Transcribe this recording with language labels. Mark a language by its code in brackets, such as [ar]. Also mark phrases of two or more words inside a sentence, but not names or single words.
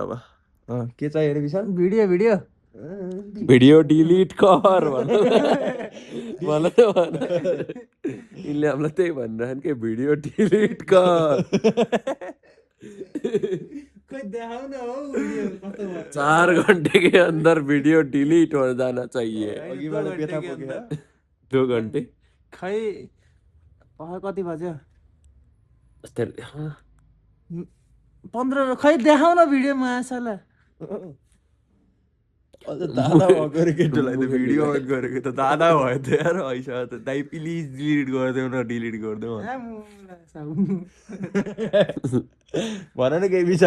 [ne] अब के चाहियो अरे विशाल? [en] video video video delete [ne] कर भन त भन। यिनले हामीलाई त्यही भनिरहन् कि [en] video delete [ne] कर। खोइ देखाउ न हौ भिडियो कस्तो भयो। [hi] 4 घंटे के अंदर वीडियो डिलीट हो जाना चाहिए। 2 घंटे [ne] खै कति बज्यो? 15 खै देखाउ न भिडियो मासाला। अझ दादा भएको अरे केटोलाई त भिडियो अन गरेको त दादा भयो त यार। ऐसा त दाइ [en] please delete [ne] गरिदेऊ न, डिलिट गरिदेऊ भन न केही विशाल।